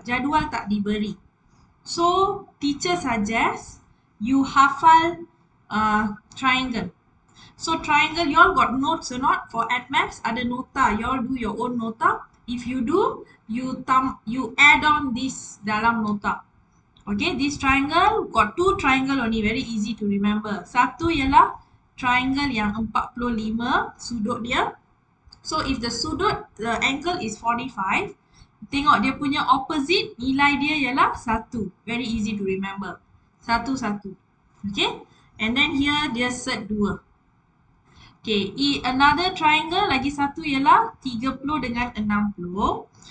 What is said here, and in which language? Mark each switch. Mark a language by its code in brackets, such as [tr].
[ms] Jadual tak diberi. [en] So teacher suggests you [ms] hafal [en] triangle. So triangle, you all got notes or not? For AdMaths, [ms] ada nota. [en] You all do your own nota. If you do, you add on this [ms] dalam nota. [en] Okay, this triangle got 2 triangle only, very easy to remember. [ms] Satu ialah triangle yang 45 sudut dia. [en] So if the angle is 45, [ms] tengok dia punya opposite, nilai dia ialah 1. [en] Very easy to remember. 1. Okay, and then here [ms] dia [en] set 2. [ms] Okay, [en] another triangle [ms] lagi satu ialah 30 dengan 60.